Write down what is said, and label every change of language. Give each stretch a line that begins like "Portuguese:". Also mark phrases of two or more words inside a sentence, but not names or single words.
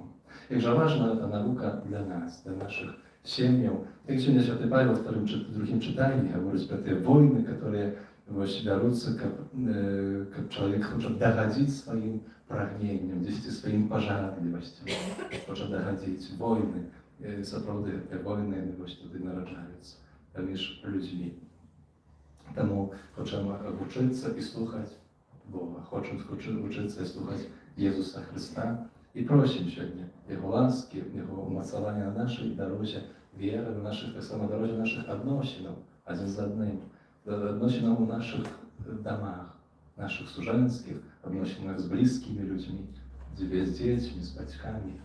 Ukrainian: Як же важна ця наука для нас, для наших сім'їв. Як сьогодні Святий Павел в другим читанні говорить про ті війни, які беруться, як чоловік хоче догодити своїм прагненням, своїм пожадливостям, хоче догодити війни.
Belarusian: Сапраўды, войны туды нараджаюцца паміж людзьмі. Таму хочам вучыцца і слухаць Бога, хочам вучыцца і слухаць Езуса Христа і просім сёння Яго ласкі, Яго умацавання на нашай дарозе веры, на нашых, так само дарозе нашых адносінаў адзін з адным, адносінаў у нашых дамах, нашых сужэнскіх, адносінах з блізкімі людзьмі, дзе з дзецьмі, з бацькамі.